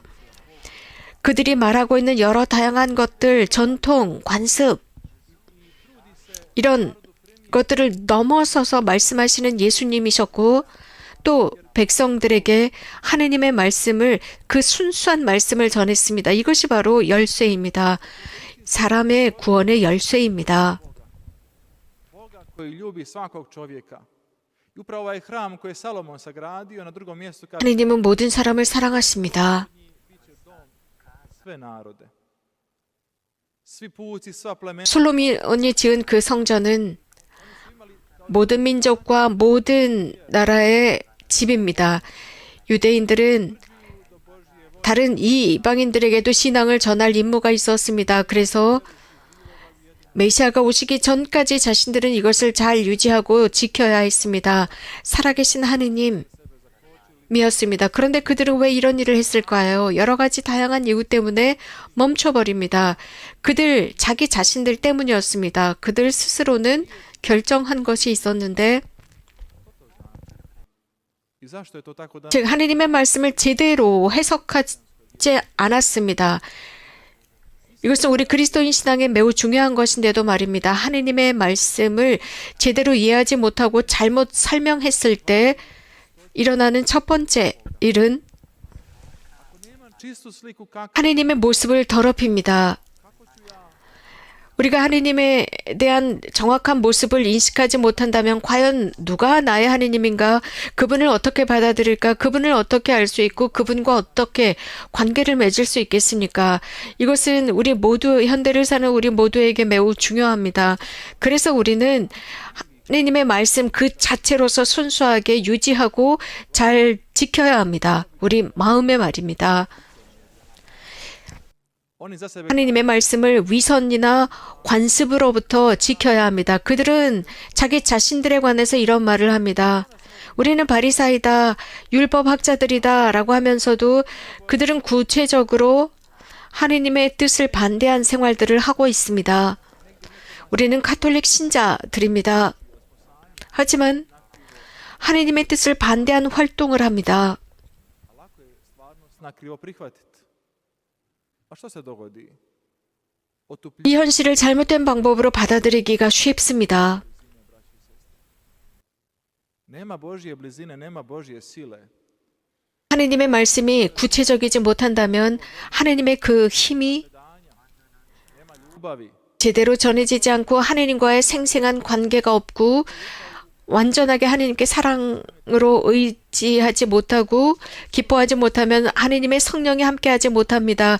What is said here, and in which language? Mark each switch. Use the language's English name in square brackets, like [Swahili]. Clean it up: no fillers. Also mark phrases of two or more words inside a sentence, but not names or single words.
[Korean] 그들이 말하고 있는 여러 다양한 것들, 전통, 관습, 이런 것들을 넘어서서 말씀하시는 예수님이셨고 또 백성들에게 하느님의 말씀을, 그 순수한 말씀을 전했습니다. 이것이 바로 열쇠입니다. 사람의 구원의 열쇠입니다. [Croatian] Boga koji ljubi svakog čovjeka. I upravo ovaj hram koji je Salomon sagradio na drugom mjestu kaže [Korean] 하느님은 모든 사람을 사랑하십니다. [Croatian] sve narode. Svi puci, sva plemena [Korean] 솔로몬이 지은 그 성전은 모든 민족과 모든 나라의 집입니다. 유대인들은 다른 이방인들에게도 신앙을 전할 임무가 있었습니다. 그래서 메시아가 오시기 전까지 자신들은 이것을 잘 유지하고 지켜야 했습니다. 살아계신 하느님, 사람이었습니다. 그런데 그들은 왜 이런 일을 했을까요? 여러 가지 다양한 이유 때문에 멈춰버립니다. 그들 자기 자신들 때문이었습니다. 그들 스스로는 결정한 것이 있었는데 [Croatian] I zašto je to tako da [Korean] 즉 하느님의 말씀을 제대로 해석하지 않았습니다. 이것은 우리 그리스도인 신앙에 매우 중요한 것인데도 말입니다. 하느님의 말씀을 제대로 이해하지 못하고 잘못 설명했을 때 일어나는 첫 번째 일은 [Croatian] nemam čistu sliku kako [Korean] 하느님의 모습을 더럽힙니다. 우리가 하느님에 대한 정확한 모습을 인식하지 못한다면 과연 누가 나의 하느님인가? 그분을 어떻게 받아들일까? 그분을 어떻게 알 수 있고 그분과 어떻게 관계를 맺을 수 있겠습니까? 이것은 우리 모두 현대를 사는 우리 모두에게 매우 중요합니다. 그래서 우리는 하느님의 말씀 그 자체로서 순수하게 유지하고 잘 지켜야 합니다. 우리 마음의 말입니다. [Croatian] oni za sebe [Korean] 하느님의 말씀을 위선이나 관습으로부터 지켜야 합니다. 그들은 자기 자신들에 관해서 이런 말을 합니다. 우리는 바리사이다, 율법학자들이다 라고 하면서도 그들은 구체적으로 하느님의 뜻을 반대한 생활들을 하고 있습니다. 우리는 가톨릭 신자들입니다. 하지만 하느님의 뜻을 반대한 활동을 합니다. [Croatian] lako je stvarnost na krivo prihvatiti. A što se dogodi? [Korean] 이 현실을 잘못된 방법으로 받아들이기가 쉽습니다. [Croatian] Nema Božje blizine, nema Božje sile. [Korean] 하느님의 말씀이 구체적이지 못한다면 하느님의 그 힘이 [Croatian] Nema ljubavi. [Korean] 제대로 전해지지 않고 하느님과의 생생한 관계가 없고 완전하게 하느님께 사랑으로 의지하지 못하고 기뻐하지 못하면 하느님의 성령이 함께하지 못합니다.